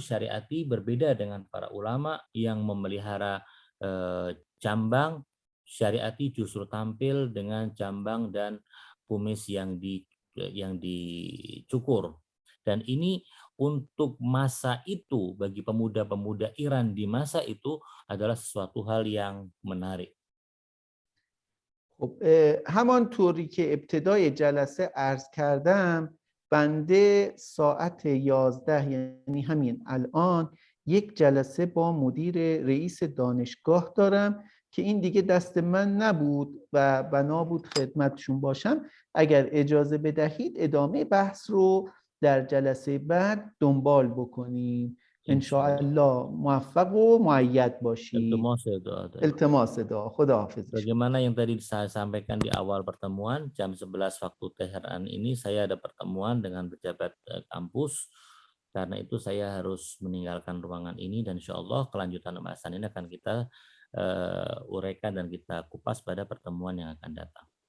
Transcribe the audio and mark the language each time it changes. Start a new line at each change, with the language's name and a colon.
Indonesian: Syariati berbeda dengan para ulama yang memelihara jambang. Syariati justru tampil dengan jambang dan kumis yang yang dicukur. Dan ini untuk masa itu, bagi pemuda-pemuda Iran di masa itu adalah sesuatu hal yang menarik.
Persian: همانطوری که ابتدای جلسه عرض کردم بنده ساعت 11 یعنی همین الان یک جلسه با مدیر رئیس دانشگاه دارم که این دیگه دست من نبود و بنا بود خدمتشون باشم. اگر اجازه بدهید ادامه بحث رو در جلسه بعد دنبال بکنیم. انشاءالله موفق و مؤید باشید. التماس دعا. خداحافظ.
Indonesian: Bagaimana yang tadi saya sampaikan di awal pertemuan, jam 11 waktu Teheran ini saya ada pertemuan dengan pejabat kampus. Karena itu saya harus meninggalkan ruangan ini dan insya Allah kelanjutan pembahasan ini akan kita uraikan dan kita kupas pada pertemuan yang akan datang.